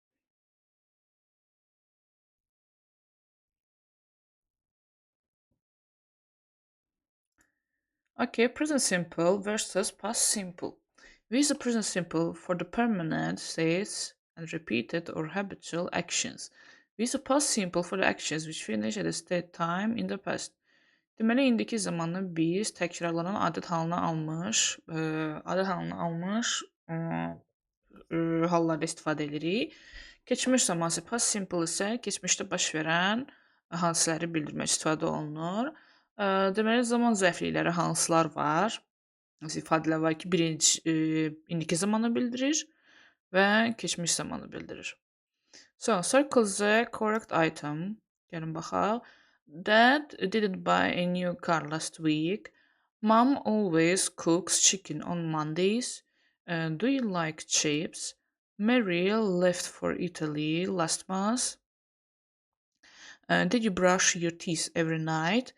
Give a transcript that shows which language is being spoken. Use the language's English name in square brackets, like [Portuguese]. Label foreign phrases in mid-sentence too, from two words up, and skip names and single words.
[English] Okay, present simple versus past simple. We use the present simple for the permanent states and repeated or habitual actions. We use the past simple for the actions which finish at a state time in the past. [Azerbaijani] Deməli, indiki zamanı biz təkrarlanan adət halına almış, hallarda istifadə edirik. Keçmiş zaman isə [English] past simple [Azerbaijani] isə keçmişdə baş verən hadisələri bildirmək istifadə olunur. Deməli, zaman zərflikləri hansılar var? İfadələr var ki, birinci indiki zamanı bildirir və keçmiş zamanı bildirir. [English] So, circle the correct item. [Azerbaijani] Gəlin baxaq. [English] Dad didn't buy a new car last week. Mom always cooks chicken on Mondays. Do you like chips? Mary left for Italy last month. Did you brush your teeth every night?